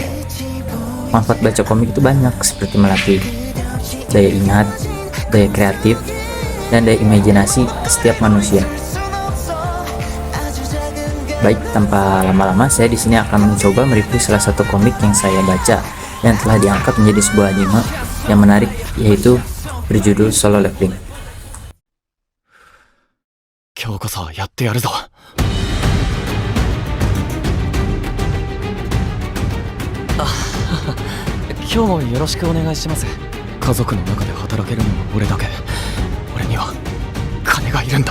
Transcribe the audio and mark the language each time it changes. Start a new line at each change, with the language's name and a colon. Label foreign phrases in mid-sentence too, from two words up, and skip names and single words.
Indonesian: Manfaat baca komik itu banyak, seperti melatih daya ingat, daya kreatif, dan daya imajinasi setiap manusia. Baik, tanpa lama-lama saya di sini akan mencoba mereview salah satu komik yang saya baca yang telah diangkat menjadi sebuah anime yang menarik, yaitu berjudul Solo Leveling.
Japanese: 今日こそやってやるぞ。今日もよろしくお願いします。家族の中で働けるのは俺だけ。俺には金がいるんだ。